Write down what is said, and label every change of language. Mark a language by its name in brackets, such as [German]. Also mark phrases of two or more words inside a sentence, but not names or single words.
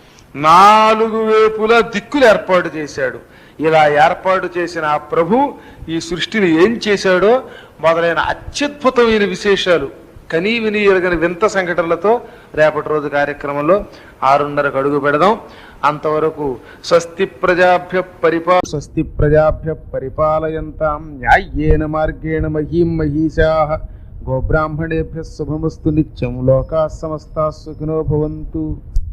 [Telugu] 4 వైపుల దిక్కులు ఏర్పాటు చేశాడు. ఇలా ఏర్పాటు చేసిన ఆ ప్రభు ఈ సృష్టిని ఏం చేశాడో మొదలైన అత్యద్భుతమైన విశేషాలు, కనీ విని ఎరగని వింత సంఘటనలతో రేపటి రోజు కార్యక్రమంలో 6:30కు అడుగు పెడదాం. [Sanskrit] అంతవరకు స్వస్తి ప్రజాభ్య పరిపాలయంతాం న్యాయేన మార్గేణ మహీం మహీషాః గోబ్రాహ్మణేభ్యः శుభమస్తు నిత్యం. లోకాః సమస్తాః సుఖినో భవంతు.